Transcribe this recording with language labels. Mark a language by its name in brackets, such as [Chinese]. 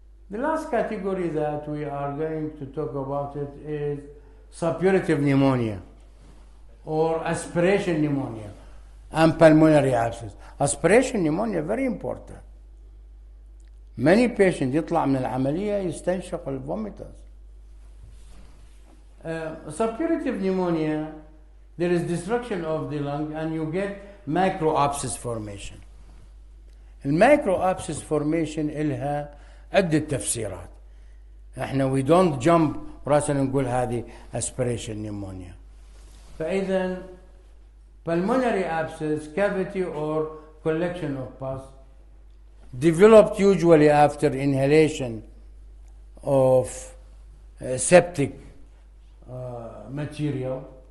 [English] The last category that we are going to talk about it is suppurative pneumonia or aspiration pneumonia and pulmonary abscess. Aspiration pneumonia very important. Many patients [Arabic] يطلع من العملية يستنشق الفوميتاس. [English] Suppurative pneumonia, there is destruction of the lung and you get microabscess formation. [Arabic] المicroabscess formation إلها عدة تفسيرات. احنا [English] we don't jump [Arabic] راسنا نقول هذه [English] aspiration pneumonia. فإذا pulmonary abscess, cavity or collection of pus, developed usually after inhalation of septic material.